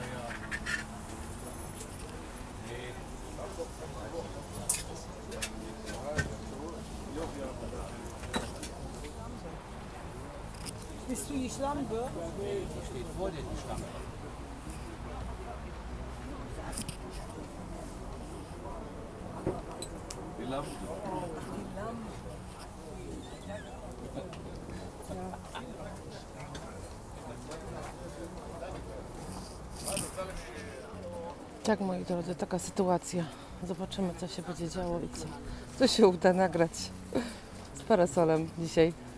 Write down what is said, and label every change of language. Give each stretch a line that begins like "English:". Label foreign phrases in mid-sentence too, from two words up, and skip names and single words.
German: Bist du die Schlampe? Die steht vor dir, die Schlange. Die Lampe.
Polish: Tak, moi drodzy, taka sytuacja. Zobaczymy, co się będzie działo i co się uda nagrać z parasolem dzisiaj.